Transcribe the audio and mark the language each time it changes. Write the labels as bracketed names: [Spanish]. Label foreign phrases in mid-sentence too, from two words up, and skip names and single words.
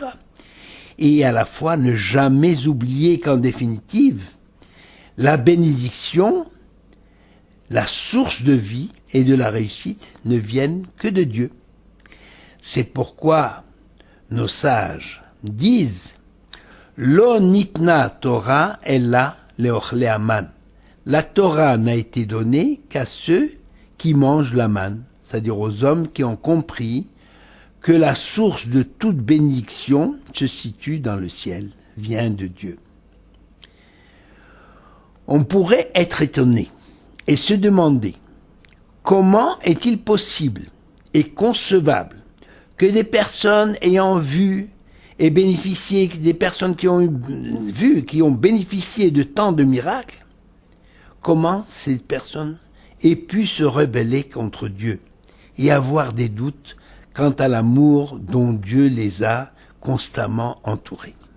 [French] Et à la fois ne jamais oublier qu'en définitive, la bénédiction, la source de vie et de la réussite ne viennent que de Dieu. C'est pourquoi nos sages disent « [Hebrew] לא ניתנה תורה אלא לאוכלי המן [French] » La Torah n'a été donnée qu'à ceux qui mangent la manne, c'est-à-dire aux hommes qui ont compris que la source de toute bénédiction se situe dans le ciel, vient de Dieu. On pourrait être étonné et se demander comment est-il possible et concevable que des personnes ayant vu et bénéficié, des personnes qui ont vu, qui ont bénéficié de tant de miracles, comment ces personnes aient pu se rebeller contre Dieu et avoir des doutes quant à l'amour dont Dieu les a constamment entourés.